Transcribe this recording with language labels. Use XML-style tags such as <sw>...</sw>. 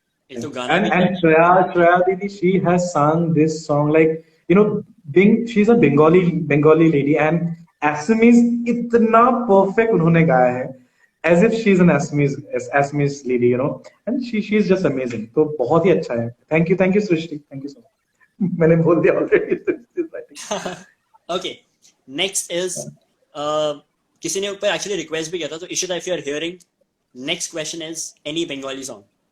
<en>And Shreya Didi, she has sung this song like, she's a Bengali lady, and Assamese</en> <hi>इतना perfect उन्होंने गाया है.</hi> <en>as if she's an Assamese lady, you know, and she's just amazing.</en> <hi>तो बहुत ही अच्छा है.</hi> <en>Thank you Srishti, thank you so much.</en> <hi>मैंने बोल दिया already.</hi> <en>Okay, next is</en> <hi>किसी ने ऊपर actually request भी किया था, तो</hi> <en>Ishita, if you are hearing, next question is any Bengali song.</en>